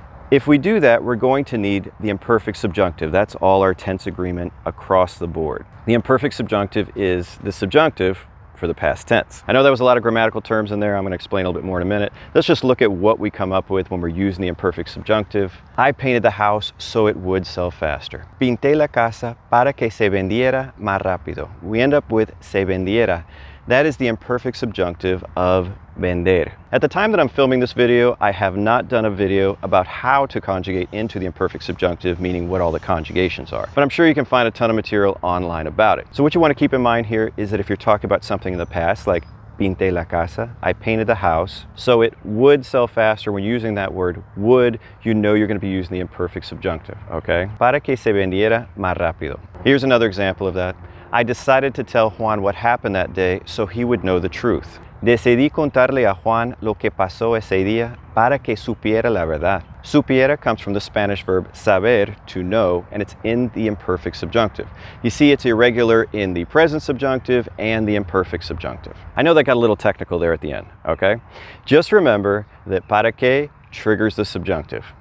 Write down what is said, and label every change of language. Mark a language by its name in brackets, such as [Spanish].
[English] If we do that, we're going to need the imperfect subjunctive. That's all our tense agreement across the board. The imperfect subjunctive is the subjunctive for the past tense. I know that was a lot of grammatical terms in there. I'm going to explain a little bit more in a minute. Let's just look at what we come up with when we're using the imperfect subjunctive. I painted the house so it would sell faster. [Spanish] Pinté la casa para que se vendiera más rápido. [English] We end up with se vendiera. That is the imperfect subjunctive of vender. At the time that I'm filming this video, I have not done a video about how to conjugate into the imperfect subjunctive, meaning what all the conjugations are. But I'm sure you can find a ton of material online about it. So what you want to keep in mind here is that if you're talking about something in the past, like [Spanish] pinté la casa, [English] I painted the house, so it would sell faster. When using that word would, you know you're going to be using the imperfect subjunctive, okay? [Spanish] Para que se vendiera más rápido. [English] Here's another example of that. I decided to tell Juan what happened that day so he would know the truth. [Spanish] Decidí contarle a Juan lo que pasó ese día para que supiera la verdad. [English] Supiera comes from the Spanish verb saber, to know, and it's in the imperfect subjunctive. You see it's irregular in the present subjunctive and the imperfect subjunctive. I know that got a little technical there at the end, okay? Just remember that para que triggers the subjunctive.